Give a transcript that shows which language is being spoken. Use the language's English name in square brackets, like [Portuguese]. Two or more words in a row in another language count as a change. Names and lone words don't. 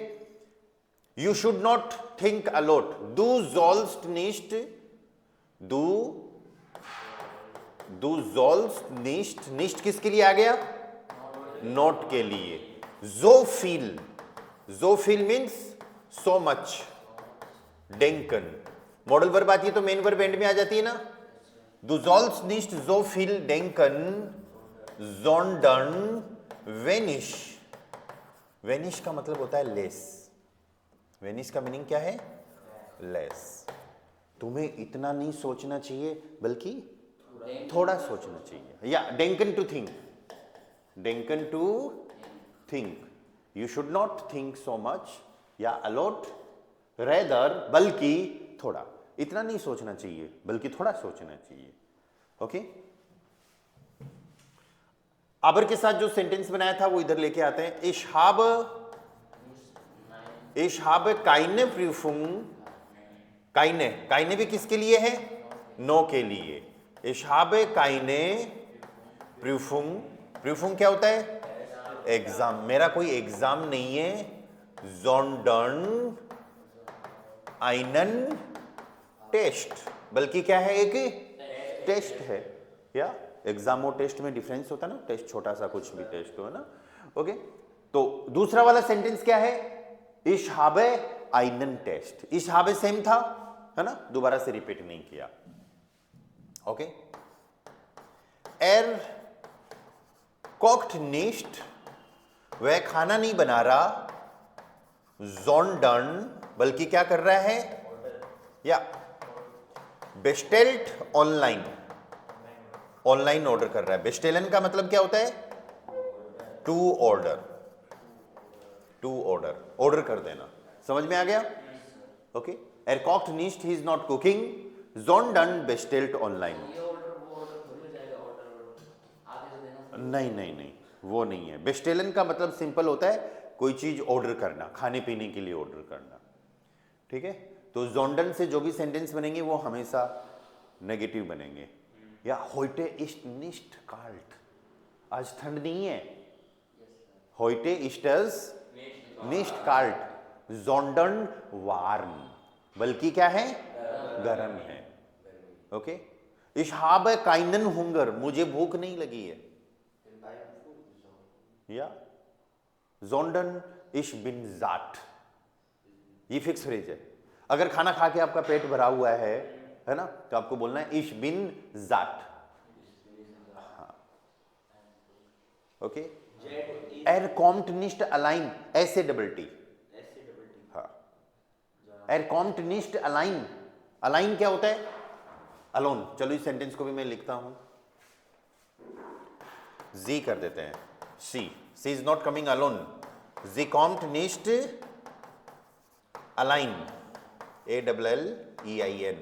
[English] you should not think a lot, [German] du sollst nicht, du sollst nicht, निस्ट [Hindi] किसके लिए आ गया? [English] नॉट [Hindi] के लिए। [German] so viel [English] means so much, डेंकन। modal verb [Hindi] आती है तो [English] main verb [Hindi] एंड में आ जाती है ना। [German] Du sollst nicht so viel denken, sondern wenig. [Hindi] Wenig का मतलब होता है लेस। वेनिश का मीनिंग क्या है? लेस। तुम्हें इतना नहीं सोचना चाहिए बल्कि थोड़ा सोचना चाहिए। [English] या डेंकन to think, डेंकन to think. you should not think so much या a lot, rather [Hindi] बल्कि थोड़ा। इतना नहीं सोचना चाहिए बल्कि थोड़ा सोचना चाहिए। ओके, आबर के साथ जो सेंटेंस बनाया था वो इधर लेके आते हैं। [German] Ich habe keine Prüfung, keine, keine [Hindi] भी किसके लिए है? [German] नो [Hindi] के लिए। [German] Ich habe keine Prüfung, Prüfung [Hindi] क्या होता है? एग्जाम। मेरा कोई एग्जाम नहीं है। [German] sondern einen [Hindi] टेस्ट, बल्कि क्या है? एक टेस्ट है। या एग्जाम और टेस्ट में डिफरेंस होता है ना, टेस्ट छोटा सा कुछ भी टेस्ट हो ना। ओके, तो दूसरा वाला सेंटेंस क्या है? [German] Ich habe einen Test। Ich habe [Hindi] सेम था, है ना, दोबारा से रिपीट नहीं किया। ओके, [German] er kocht nicht, [Hindi] वह खाना नहीं बना रहा, sondern बल्कि क्या कर रहा है? या [German] bestellt online, [Hindi] ऑनलाइन ऑर्डर कर रहा है। बेस्टेलन का मतलब क्या होता है? [English] to order, to order, [Hindi] ऑर्डर कर देना। समझ में आ गया? ओके, [German] er kocht nicht, [English] he is not cooking, [German] sondern bestellt online। [Hindi] नहीं नहीं नहीं, वो नहीं है। बेस्टेलन का मतलब सिंपल होता है कोई चीज ऑर्डर करना, खाने पीने के लिए ऑर्डर करना, ठीक है। तो जोंडन से जो भी सेंटेंस बनेंगे वो हमेशा नेगेटिव बनेंगे। या [German] heute ist nicht kalt, [Hindi] आज ठंड नहीं है। [German] heute ist es nicht kalt, sondern warm, [Hindi] बल्कि क्या है? गर्म है। ओके, [German] ich habe keinen Hunger, [Hindi] मुझे भूख नहीं लगी है। [German] या sondern ich bin satt, [Hindi] ये [English] fix phrase [Hindi] है। अगर खाना खा के आपका पेट भरा हुआ है ना, तो आपको बोलना है [German] ich bin satt। [Hindi] हाँ, ओके। [German] er kommt nicht allein, [Hindi] ऐसे [English] double T. [Hindi] हाँ, [German] er kommt nicht allein, [Hindi] अलाइन क्या होता है? अलोन। चलो इस सेंटेंस को भी मैं लिखता हूं, जी कर देते हैं। [English] she is not coming alone, [German] sie kommt nicht allein, [English] ALLEIN।